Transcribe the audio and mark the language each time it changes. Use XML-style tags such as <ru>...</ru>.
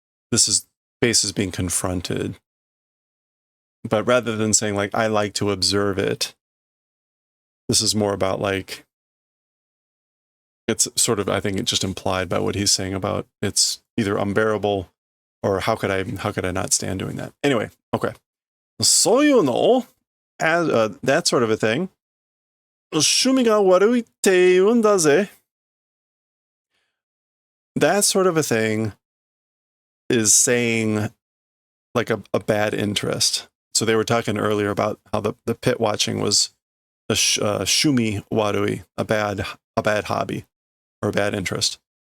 <en>This is faces being confronted. But rather than saying like, I like to observe it, this is more about like, it's sort of, I think it's just implied by what he's saying about it's either unbearable or how could I not stand doing that? Anyway, okay.</en> <ja>そういうの</ja> <en>as that sort of a thing.</en> <ja>趣味が悪いって言うんだぜ.</ja> <en>That sort of a thing is saying like a bad interest. So they were talking earlier about how the pit watching was a shumi warui, a bad hobby or a bad interest.</en>